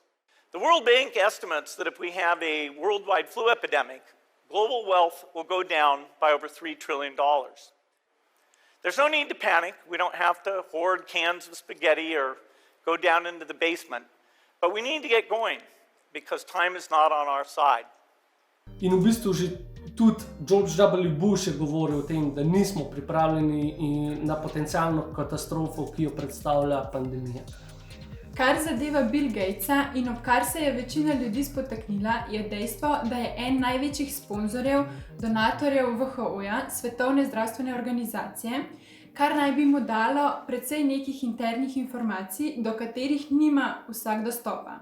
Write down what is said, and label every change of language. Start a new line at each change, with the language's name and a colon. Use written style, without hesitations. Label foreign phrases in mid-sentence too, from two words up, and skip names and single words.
English: The World Bank estimates that if we have a worldwide flu epidemic, global wealth will go down by over $3 trillion. There's no need to panic. We don't have to hoard cans of spaghetti or go down into the basement. But we need to get going because time is not on our side.
Slovenian: In v bistvu že tudi George W. Bush je govoril o tem, da nismo pripravljeni na potencialno katastrofo, ki jo predstavlja pandemija. Kar zadeva Bill Gatesa in ob kar se je večina ljudi spotaknila, je dejstvo, da je en največjih sponzorjev, donatorjev WHO-ja, Svetovne zdravstvene organizacije, kar naj bi mu dalo precej nekih internih informacij, do katerih nima vsak dostopa.